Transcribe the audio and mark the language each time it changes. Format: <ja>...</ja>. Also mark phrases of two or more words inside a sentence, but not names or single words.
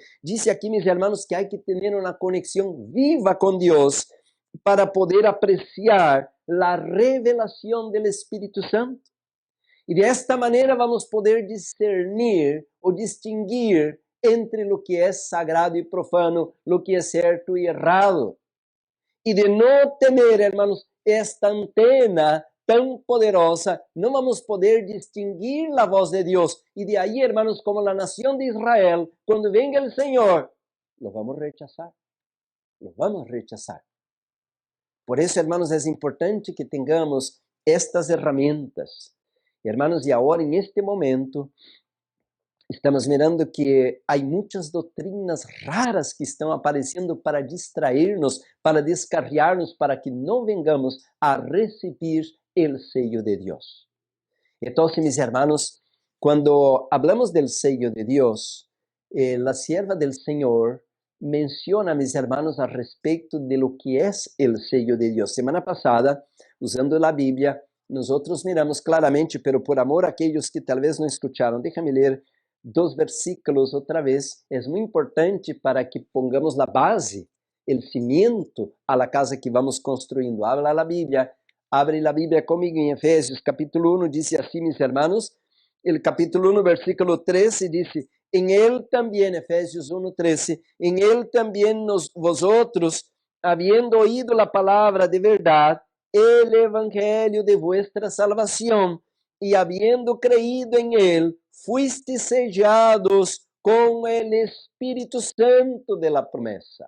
<es>Dice aquí, mis hermanos, que hay que tener una conexión viva con Dios para poder apreciar la revelación del Espíritu Santo. Y de esta manera vamos a poder discernir o distinguir entre lo que es sagrado y profano, lo que es cierto y errado. Y de no tener, hermanos,</es> <pt>esta antena tão poderosa, não vamos poder distinguir a voz de Deus. E de aí, hermanos, como a nação de Israel, quando venga o Senhor,</pt> <es>lo vamos rechazar. Lo vamos rechazar.</es> <pt>Por isso, hermanos, é importante que tenhamos estas ferramentas. Hermanos, e agora, neste momento, estamos mirando que há muitas doutrinas raras que estão aparecendo para distrair-nos, para descarriar-nos, para que não vengamos a receber o sello de Deus. Então,</pt> <es>mis hermanos, quando hablamos del sello de Deus, la sierva del Senhor menciona, mis hermanos, a respeito de lo que es el sello de Deus.</es> <pt>Semana passada, usando a Bíblia,</pt> <es>nosotros miramos claramente, pero por amor a</es> <pt>aqueles que talvez não escucharam, déjame ler 2 versículos outra vez. É muito importante para que pongamos a base, o</pt> <es>cimiento a la casa</es> <pt>que vamos construindo. Habla a Bíblia. Abre a Bíblia comigo em Efésios, capítulo 1, diz assim,</pt> <es>mis hermanos, el capítulo 1, versículo 13, diz: en él también, Efésios 1, 13, en él también vosotros, habiendo oído la palabra de verdad, el evangelio de vuestra salvación, y habiendo creído en él, fuisteis sellados con el Espíritu Santo de la promesa.</es>